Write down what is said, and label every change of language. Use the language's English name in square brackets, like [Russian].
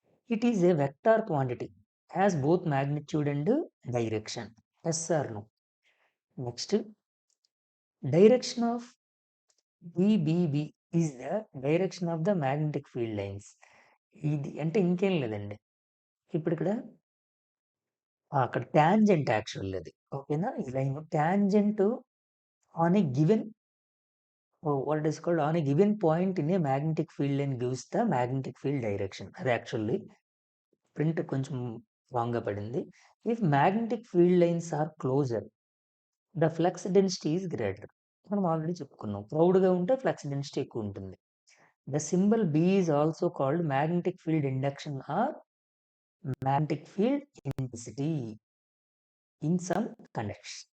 [English] It is a vector quantity. Has both magnitude and direction. Yes or no? Next direction of BBB is the direction of the magnetic field lines. [Telugu] ఇది అంటే ఇంకేం లేదండి. ఇప్పుడిక్కడ అక్కడ tangent actually అది. ఓకేనా? ఈ line [English] Tangent on a given what it is called on a given point in a magnetic field line gives the magnetic field direction. [Telugu] అది actually print కొంచెం రాంగ్‌గా పడింది. [English] If magnetic field lines are closer the flux density is greater. [Telugu] మనం already చెప్పుకున్నాం. ప్రౌడ్‌గా ఉంటే flux density ఎక్కువ ఉంటుంది. [English] The symbol B is also called magnetic field induction or magnetic field intensity in some conductors.